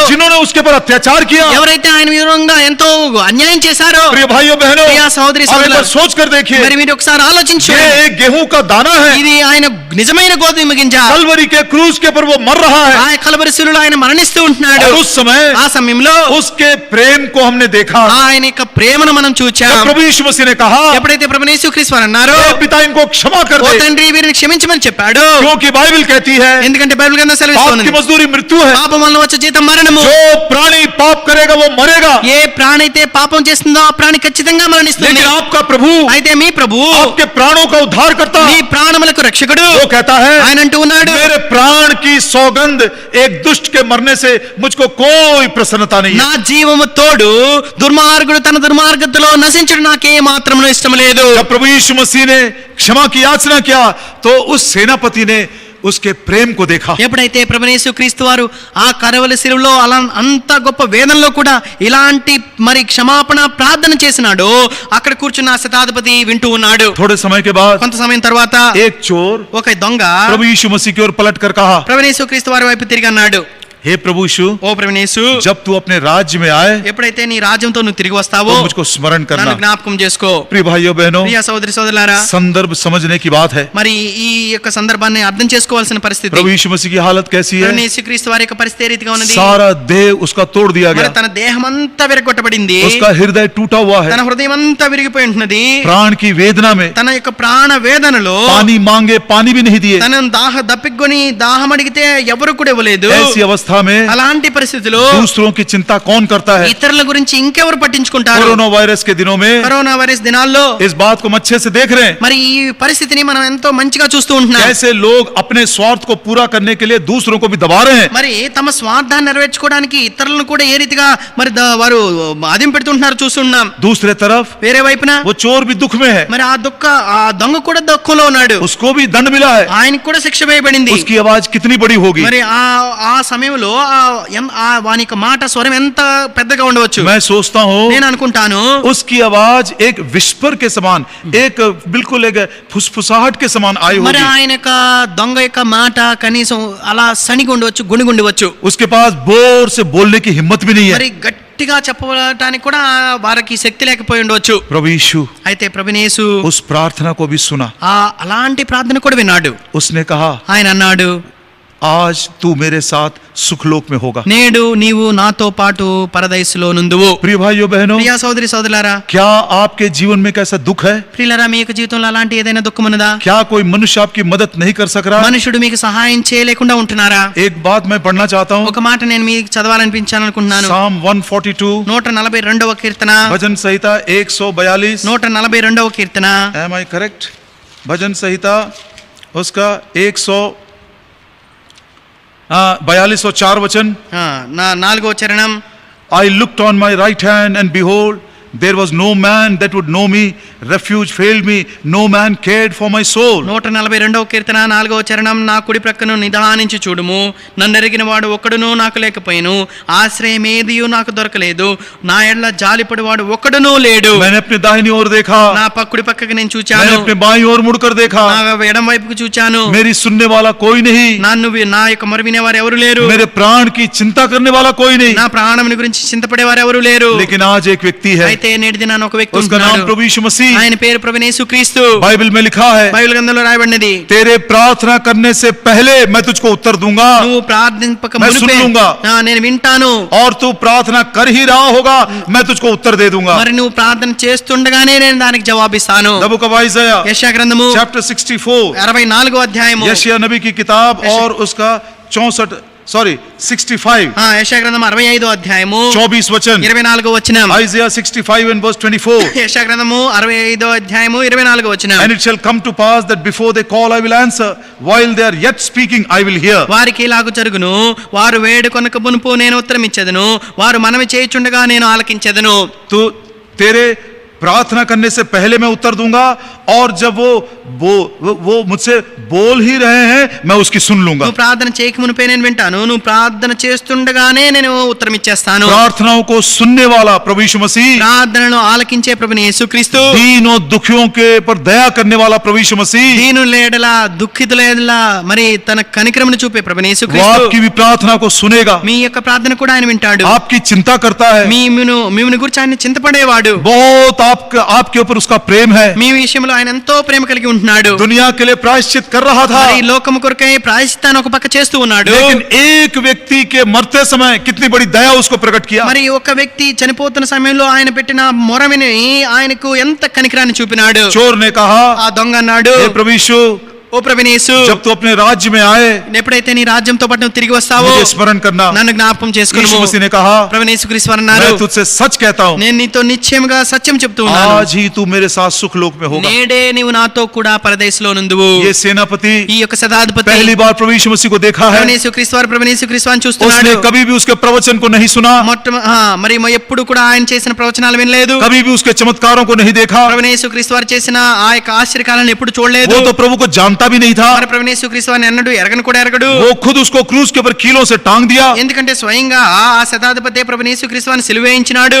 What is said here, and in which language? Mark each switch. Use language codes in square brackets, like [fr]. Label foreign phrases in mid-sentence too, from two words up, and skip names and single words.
[hi] जिन्होंने उसके पर अत्याचार किया, [te] ఎవరైతే ఆయన విధంగా ఎంతో అన్యాయం చేశారో, [hi] प्रिय भाइयों बहनों, [te] ప్రియ సహోదరి [hi] आप एक बार [te] సహోదరులారా, [hi] सोच कर देखिए, [te] మరి మీరు ఒకసారి ఆలోచించు, [hi] ये एक गेहूं का दाना है, [te] ఇది ఆయన నిజమైన గోధుమ గింజ. [hi] कलवरी के क्रूज के पर वो मर रहा है, [te] ఆ కలవరి శిలువలో ఆయన మరణిస్తూ ఉంటున్నాడు. [hi] और उस समय [te] ఆ సమయంలో [hi] उसके प्रेम को हमने देखा। [te] ఆయన యొక్క ప్రేమను మనం చూచాం. [hi] जब प्रभु यीशु मसीह ने कहा, [te] ఎప్పుడైతే ప్రభువు యేసుక్రీస్తు వారు అన్నారో, [hi] "हे पिता, इनको क्षमा कर [te] ఓ [hi] दे", [te] తండ్రి వీరిని క్షమించమని చెప్పాడు. [hi] क्योंकि बाइबल कहती है [te] ఎందుకంటే బైబిల్ గ్రంథం [hi] पाप की [te] సెలవిస్తోంది, [hi] मजदूरी मृत्यु है, [te] పాపం వల్ల వచ్చే జీతం మరణము. [hi] जो प्राणी पाप करेगा वो मरेगा। [te] ఏ ప్రాణి అయితే పాపం చేస్తుందో ఆ ప్రాణి ఖచ్చితంగా మరణిస్తుంది. [hi] लेकिन आपका प्रभु, [te] అయితే మీ ప్రభు [hi] आपके प्राणों का उद्धार करता, [te] మీ ప్రాణములకు రక్షకుడు. [hi] वो कहता है, [te] ఆయన అంటూ ఉన్నాడు, [hi] मेरे प्राण की सौगंध एक दुष्ट के मरने से मुझको कोई प्रसन्नता नहीं है। [te] నా జీవము తోడు దుర్మార్గుడు తన దుర్మార్గతలో నశించడం నాకే మాత్రం ఇష్టం లేదు. [hi] जब प्रभु यीशु मसीह ने क्षमा की याचना किया तो उस सेनापति ने उसके प्रेम को देखा। [te] ఎప్పుడైతే ప్రభువు యేసుక్రీస్తు వారు ఆ కరవల శిలువలో అలా అంత గొప్ప వేదనలో కూడా ఇలాంటి మరి క్షమాపణ ప్రార్థన చేసినాడో అక్కడ కూర్చున్న ఆ శతాధిపతి వింటూ ఉన్నాడు. [hi] थोड़े समय के बाद [te] కొంత సమయం తర్వాత [hi] एक चोर [te] ఒక దొంగ [hi] प्रभु यीशु मसीह की ओर पलट कर कहा, [te] ప్రభువు యేసుక్రీస్తు వారి వైపు తిరిగి అన్నాడు, [hi] हे प्रभु यीशु, [te] ఓ ప్రభువు యేసు, [hi] जब तू अपने राज्य में आए [te] ఎప్పుడైతే నీ రాజ్యంతో నువ్వు తిరిగి వస్తావో [hi] तो मुझको स्मरण [te] నన్ను [hi] करना। [te] జ్ఞాపకం చేసుకో. [hi] प्रिय भाइयों बहनों, [te] ప్రియ సోదరి సోదరులారా, [hi] संदर्भ समझने की बात है। [te] మరి ఈ యొక్క సందర్భాన్ని అర్థం చేసుకోవాల్సిన పరిస్థితి. [hi] प्रभु यीशु मसीह की हालत कैसी है? [te] ప్రభువు యేసుక్రీస్తు వారి యొక్క పరిస్థితి ఏ రీతిగా ఉన్నది? [hi] सारा देह उसका तोड़ दिया [te] మరి [hi] गया, [te] తన దేహం అంతా విరగొట్టబడింది, [hi] उसका हृदय टूटा हुआ [te] తన [hi] है, [te] హృదయం అంతా విరిగిపోయి ఉంటున్నది. [hi] प्राण की वेदना में [te] తన యొక్క ప్రాణ వేదనలో [hi] पानी मांगे पानी भी नहीं दिए। [te] తన దప్పికొని దాహం అడిగితే ఎవరు కూడా ఇవ్వలేదు. [hi] ऐसी अवस्था में [te] అలాంటి పరిస్థితిలో [hi] दूसरों की चिंता कौन करता है? [te] ఇతరుల గురించి ఇంకెవరు పట్టించుకుంటారు? [hi] कोरोना वायरस के दिनों में [te] కరోనా వైరస్ దినాల్లో [hi] इस बात को हम अच्छे से देख रहे हैं, [te] మరి ఈ పరిస్థితిని మనం ఎంతో మంచిగా చూస్తూ ఉంటున్నాం. [hi] कैसे लोग अपने स्वार्थ को पूरा करने के लिए दूसरों को भी दबा रहे हैं। [te] మరి తమ స్వార్థాన్ని నెరవేర్చుకోవడానికి ఇతరులను కూడా ఏ రీతిగా మరి వారు ఆదిం పెడుతుంటున్నారు చూస్తున్నాం. [hi] दूसरे तरफ [te] వేరే వైపున [hi] वो चोर भी दुख में है, [te] మరి ఆ దొంగ కూడా దుఃఖంలో ఉన్నాడు. [hi] उसको भी दंड मिला है। [te] ఆయనకు కూడా శిక్ష వేయబడింది. [hi] उसकी आवाज कितनी बड़ी होगी? [te] మరి ఆ సమయంలో వాని యొక్క మాట స్వరం ఎంత పెద్దగా ఉండవచ్చు? [hi] मैं सोचता हूँ [te] నేను అనుకుంటాను [hi] उसकी आवाज एक विस्पर के समान, एक बिल्कुल एक फुसफुसाहट के समान आई [te] మరి [hi] होगी। [te] ఆయన యొక్క దొంగ యొక్క మాట కనీసం అలా సనిగి ఉండవచ్చు, గుణిగి ఉండవచ్చు. [hi] उसके पास बोर से बोलने की हिम्मत भी नहीं है। [te] మరి గట్టిగా చెప్పడానికి కూడా వారికి శక్తి లేకపోయి ఉండవచ్చు. [hi] प्रभु यीशु [te] అయితే ప్రభువు యేసు [hi] उस प्रार्थना को भी सुना। [te] అలాంటి ప్రార్థన కూడా విన్నాడు. [hi] उसने कहा, [te] ఆయన అన్నాడు, [hi] आज तू मेरे साथ सुखलोक में होगा। [te] నేడు నీవు నాతో పాటు పరదైసులో నుందువు. [hi] प्रिय भाइयों बहनों, [te] ప్రియ సోదరి సోదరులారా, [hi] क्या आपके जीवन में कैसा दुख है? [te] ప్రియులారా, మీ యొక్క జీవితంలో అలాంటి ఏదైనా దుఃఖం ఉన్నదా? [hi] क्या कोई मनुष्य आपकी मदद नहीं कर सक रहा? [te] మనుషుడు మీకు సహాయం చేయలేకుండా ఉంటున్నారా? [hi] एक बात मैं पढ़ना चाहता हूँ, [te] ఒక మాట నేను మీకు చదవాలనిపించాలనుకుంటున్నాను. [en] Psalm 142 [te] 142వ కీర్తన, [hi] भजन संहिता 142। [te] 142వ కీర్తన. [en] Am I correct? [hi] भजन संहिता उसका 142 और 4 वचन। [te] నా 4వ చరణం. [en] I looked on my right hand and behold, there was no man that would know me. Refuge failed me. No man cared for my soul. [te] 142వ కీర్తన 4వ చరణం. నా కుడి ప్రక్కను నిదానించి చూడుము, నన్ను ఎరిగిన వాడు ఒక్కడునూ నాకు లేకపోయాను, ఆశ్రయం ఏదియూ నాకు దొరకలేదు, నా ఎడల జాలిపడి వాడు ఒక్కడునూ లేడు. [hi] मैंने अपने दाहिनी ओर देखा, [te] నా కుడి పక్కకి నేను [hi] मैंने [te] చూచాను, [hi] अपने बाईं ओर मुड़कर देखा, [te] నా ఎడం వైపుకు చూచాను, [hi] मेरी सुनने वाला कोई नहीं, [te] నా యొక్క మొర వినేవారు ఎవరు లేరు, [hi] मेरे प्राण की चिंता करने वाला कोई नहीं। [te] నా ప్రాణముని గురించి చింతపడేవారు ఎవరు లేరు. [hi] लेकिन आज एक व्यक्ति है, [te] అయితే నేటి దినాన ఒక వ్యక్తి [hi] उसका नाम [te] ఉంటున్నాడు. [hi] प्रभु यीशु मसीह। [te] ఆయన పేరు ప్రభువు యేసుక్రీస్తు. [hi] बाइबल में लिखा है, [te] బైబిల్ గ్రంథంలో రాయబడినది, [hi] तेरे प्रार्थना करने से पहले मैं तुझको उत्तर दूंगा [te] నువ్వు ప్రార్థింపక [hi] मैं [te] మునుపే [hi] सुन लूंगा। [te] నేను వింటాను, [hi] और तू प्रार्थना कर ही रहा होगा, मैं तुझको उत्तर दे दूंगा। [te] మరి నువ్వు ప్రార్థన చేస్తుండగానే నేను దానికి జవాబిస్తాను. [en] The book of Isaiah [te] యెషయా గ్రంథము [en] chapter 64, [te] 64వ అధ్యాయము. [hi] यशायाह नबी की किताब और उसका 65 [te] యెషయా గ్రంథం 65వ అధ్యాయము [hi] 24 वचन। [te] 24వ వచనం. [en] Isaiah 65 and verse 24। [te] యెషయా గ్రంథము 65వ అధ్యాయము 24వ వచనం. [en] And it shall come to pass that before they call I will answer, while they are yet speaking I will hear. [te] వారికి ఇలాగు జరుగును, వారు వేడుకొనక మునుపు నేను ఉత్తరం ఇచ్చేదను, వారు మనవి చేయుచుండగా నేను ఆలకించెదను. [hi] तो तेरे प्रार्थना करने से पहले मैं उत्तर दूंगा, और जब वो मुझसे बोल ही रहे हैं मैं उसकी सुन लूंगा। [te] నువ్వు ప్రార్థన చేయక మునిపే నేను వింటాను, నువ్వు ప్రార్థన చేస్తుండగానే నేను ఉత్తరం ఇచ్చేస్తాను. [hi] प्रार्थनाओं को सुनने वाला प्रभु यीशु मसीह, [te] ప్రార్థనను ఆలకించే ప్రభుని యేసుక్రీస్తు, [hi] दीनों दुखियों के पर दया करने वाला प्रभु यीशु मसीह, [te] దీనుల ఎడల దుఃఖితుల ఎడల మరి తన కనికరమును చూపే ప్రభుని [hi] वो [te] యేసుక్రీస్తు [hi] आपकी भी प्रार्थना को सुनेगा, [te] మీ యొక్క ప్రార్థన కూడా ఆయన వింటాడు. [hi] आपकी चिंता करता है, [te] మిమ్మల్ని గురించి ఆయన చింతపడేవాడు. [hi] बहुत आपके ऊपर उसका प्रेम है। [te] మీ విషయంలో ఆయన ఎంతో ప్రేమ కలిగి ఉంటున్నాడు. [hi] दुनिया के लिए प्रायश्चित कर रहा था, [te] మరి లోకము కొరకై ప్రాయశ్చిత్తాన్ని ఒక పక్క చేస్తూ ఉన్నాడు. [hi] लेकिन एक व्यक्ति के मरते समय कितनी बड़ी दया उसको प्रकट किया। [te] మరి ఒక వ్యక్తి చనిపోతున్న సమయంలో ఆయన పెట్టిన మొర విని ఆయనకు ఎంత కనికరాన్ని చూపినాడు. [hi] चोर ने कहा, [te] ఆ దొంగ అన్నాడు, [hi] हे प्रभु यीशु, [te] ఓ ప్రభుని యేసు, [hi] जब तू अपने राज्य में आए [te] ఎప్పుడైతే నీ రాజ్యంతో పాటు నువ్వు తిరిగి వస్తావో [hi] मुझे स्मरण करना। [te] నన్ను జ్ఞాపకం [hi] यीशु [te] చేసుకును. [hi] मसीह ने कहा, [te] ప్రభుని యేసుక్రీస్తు అన్నారు, [hi] मैं तुझसे सच कहता हूँ, [te] నేను నీతో నిశ్చయముగా సత్యం చెప్తూ ఉన్నాను, [hi] आज ही तू मेरे साथ सुखलोक में होगा। [te] నేడే నీవు నాతో కూడా పరదేశంలో నుందువు. [hi] ये सेनापति [te] ఈ యొక్క శతాధిపతి [hi] पहली बार प्रभु यीशु मसीह को देखा है, [te] ప్రభుని యేసుక్రీస్తు వారు ప్రభుని యేసుక్రీస్తు వారిని [hi] उसने [te] చూస్తున్నాడు. [hi] कभी भी उसके प्रवचन को नहीं सुना, [te] మరి ఎప్పుడు కూడా ఆయన చేసిన ప్రవచనాలు వినలేదు. [hi] कभी भी उसके चमत्कारों को नहीं देखा, [te] ప్రభుని యేసుక్రీస్తు వారు చేసిన ఆ యొక్క ఆశ్చర్యకాలను ఎప్పుడు చూడలేదు. [hi] वो तो प्रभु को जानता भी नहीं था। [te] మరి ప్రభుని యేసుక్రీస్తు వారిని ఎన్నడూ ఎరగను కూడా ఎరగడు. [hi] वो खुद उसको क्रूस के ऊपर कीलों से टांग दिया, [te] ఎందుకంటే స్వయంగా ఆ శతాధిపతి ప్రభుని యేసుక్రీస్తు వారిని సిలువేయించినాడు.